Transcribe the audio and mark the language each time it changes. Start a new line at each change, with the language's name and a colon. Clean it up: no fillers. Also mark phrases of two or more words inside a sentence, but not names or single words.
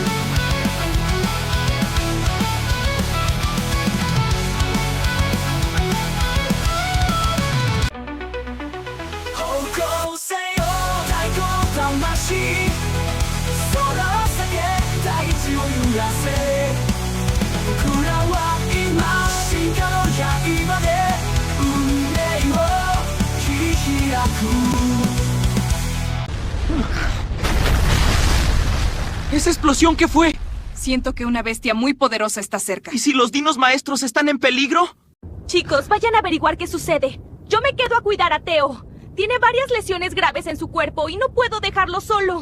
Japanese: 方向性よ太鼓魂空を避け大地を揺らせ僕らは今進化の刃で運命を切り開く
Spanish: ¿Esa explosión qué fue? Siento que una bestia muy poderosa está cerca. ¿Y si los dinos maestros están en peligro? Chicos, vayan a averiguar qué sucede. Yo me quedo a cuidar a Teo. Tiene varias lesiones graves en su cuerpo y no puedo dejarlo solo.